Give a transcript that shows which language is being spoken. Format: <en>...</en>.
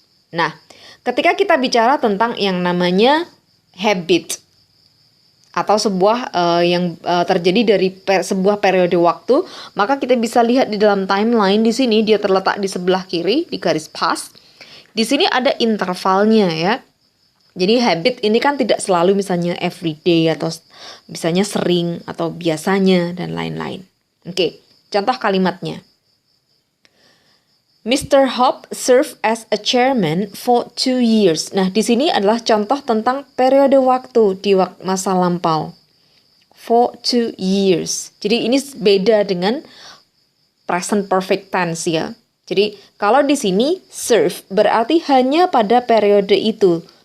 <id>Nah, ketika kita bicara tentang yang namanya habit atau sebuah yang terjadi dari sebuah periode waktu, maka kita bisa lihat di dalam timeline di sini dia terletak di sebelah kiri di garis past. Di sini ada intervalnya ya. Jadi habit ini kan tidak selalu misalnya everyday atau misalnya sering atau biasanya dan lain-lain. Oke, contoh kalimatnya.</id> <en>Mr. Hope served as a chairman for 2 years.</en> <id>Nah, di sini adalah contoh tentang periode waktu di masa lampau.</id> <en>For 2 years.</en> <id>Jadi ini beda dengan present perfect tense ya. Jadi kalau di sini serve berarti hanya pada periode itu.</id>